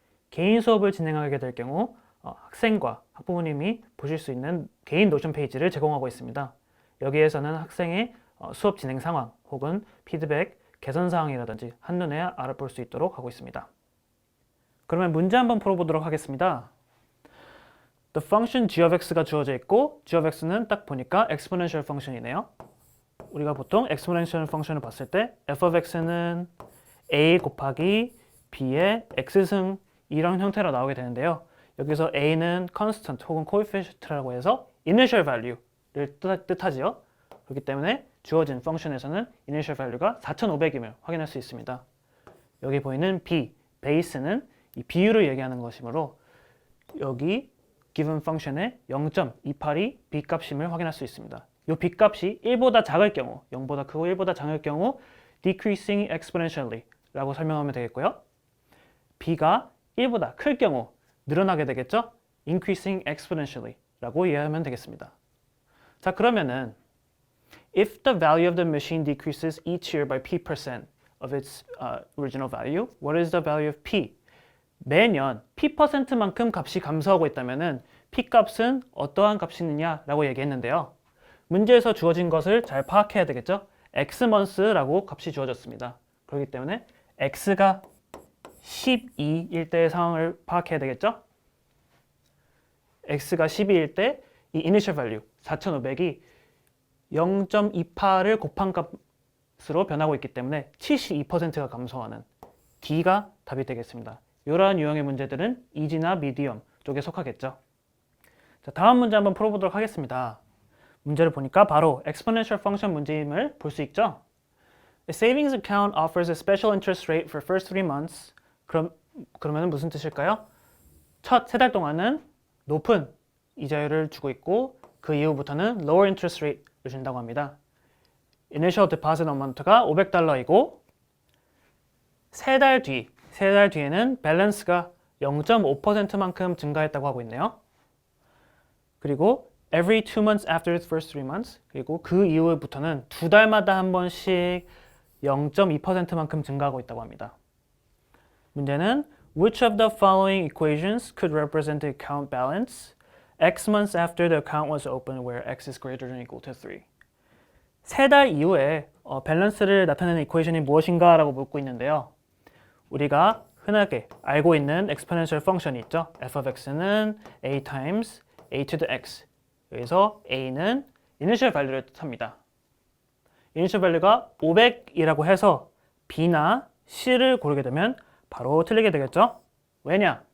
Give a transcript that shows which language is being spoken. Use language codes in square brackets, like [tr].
[ko] 개인 수업을 진행하게 될 경우 학생과 학부모님이 보실 수 있는 개인 노션 페이지를 제공하고 있습니다. 여기에서는 학생의 수업 진행 상황 혹은 피드백, 개선 사항이라든지 한눈에 알아볼 수 있도록 하고 있습니다. 그러면 문제 한번 풀어보도록 하겠습니다. The function g of x가 주어져 있고 g of x는 딱 보니까 exponential function이네요. 우리가 보통 exponential function을 봤을 때 f of x는 a 곱하기 b의 x승 이런 형태로 나오게 되는데요. 여기서 a는 constant 혹은 coefficient라고 해서 initial value를 뜻하지요. 그렇기 때문에 주어진 펑션에서는 initial value가 4500임을 확인할 수 있습니다. 여기 보이는 b, base는 이 비율을 얘기하는 것이므로 여기 given function의 0.28이 b 값임을 확인할 수 있습니다. 이 b 값이 1보다 작을 경우, 0보다 크고 1보다 작을 경우 decreasing exponentially 라고 설명하면 되겠고요. b가 1보다 클 경우 늘어나게 되겠죠? increasing exponentially 라고 이해하면 되겠습니다. 자, 그러면은 [en] if the value of the machine decreases each year by p% of its original value, what is the value of p? [ko] 매년 p%만큼 값이 감소하고 있다면은 p 값은 어떠한 값이 있느냐라고 얘기했는데요. 문제에서 주어진 것을 잘 파악해야 되겠죠? x months라고 값이 주어졌습니다. 그렇기 때문에 x가 12일 때의 상황을 파악해야 되겠죠? x가 12일 때 이 initial value 4500이 0.28을 곱한 값으로 변하고 있기 때문에 72%가 감소하는 D가 답이 되겠습니다. 이러한 유형의 문제들은 이지나 미디엄 쪽에 속하겠죠. 자, 다음 문제 한번 풀어보도록 하겠습니다. 문제를 보니까 바로 exponential function 문제임을 볼 수 있죠. [en] A savings account offers a special interest rate for first 3 months. [ko] 그러면 무슨 뜻일까요? 첫 3달 동안은 높은 이자율을 주고 있고 그 이후부터는 lower interest rate를 준다고 합니다. Initial deposit amount가 $500이고 3달 뒤에는 밸런스가 0.5%만큼 증가했다고 하고 있네요. 그리고 [en] every 2 months after the first 3 months [ko] 그리고 그 이후부터는 2달마다 한 번씩 0.2%만큼 증가하고 있다고 합니다. [en] 문제는 which of the following equations could represent the account balance x months after the account was opened where x is greater than or equal to 3? [ko] 3달 이후에 밸런스를 나타내는 이퀘이션이 무엇인가 라고 묻고 있는데요. 우리가 흔하게 알고 있는 exponential 펑션이 있죠. [en] f of x는 a times a to the x. [ko] 여기서 a는 initial value를 뜻합니다. initial value가 500이라고 해서 b나 c를 고르게 되면 바로 틀리게 되겠죠. 왜냐?